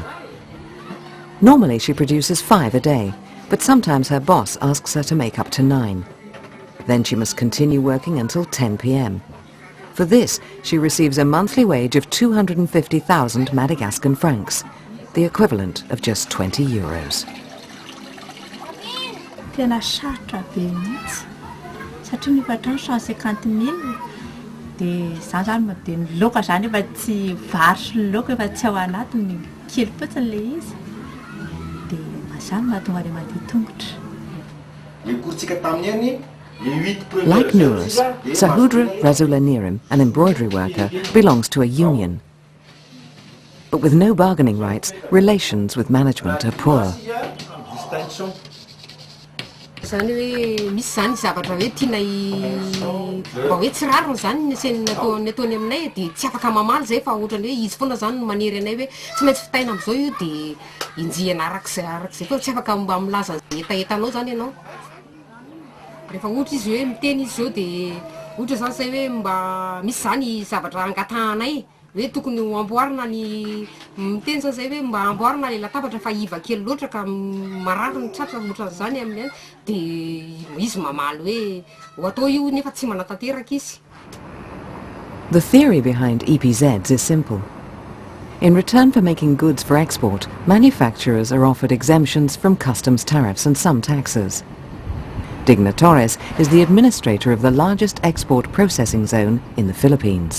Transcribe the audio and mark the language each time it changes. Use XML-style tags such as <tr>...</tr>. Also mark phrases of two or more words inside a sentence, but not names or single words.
<en>Normally she produces 5 a day, but sometimes her boss asks her to make up to 9. Then she must continue working until 10 p.m. For this, she receives a monthly wage of 250,000 Madagascan francs, the equivalent of just 20 euros.</en> <mg>Tena sarotra be mihitsy satria nipatrano 150,000 dia za zany dia ny laoka zany efa tsy vary sy ny laoka efa tsy ao anatiny, kely fotsiny ilay izy dia mazany mahatonga ilay mandeha tongotra.</mg> <en>Like Nouros, Sahudra Razulanirim, an embroidery worker, belongs to a union. But with no bargaining rights, relations with management are poor.</en> <mg>Zany hoe misy zany zavatra hoe tiana mba hoe tsy rariny zany ny ataony aminay dia tsy afaka mamaly zay fa ohatrany hoe izy foana zany manery anay hoe tsy maintsy fitaina amin'izao io dia injihana arak'izay fa tsy afaka mba milaza etaetanao zany ianao. Rehefa ohatra izy hoe miteny izy zao dia ohatra zany zay hoe mba misy zany zavatra angatahanay hoe tokony amboarina ny miteny zany zay hoe mba amboarina ilay latabatra fa iva kely loatra ka marary ny tratra ohatran'izany amin'ny dia izy mamaly hoe ho atao io nefa tsy manatanteraka izy.</mg> <en>The theory behind EPZs is simple. In return for making goods for export, manufacturers are offered exemptions from customs tariffs and some taxes. Digna Torres is the administrator of the largest export processing zone in the Philippines.</en>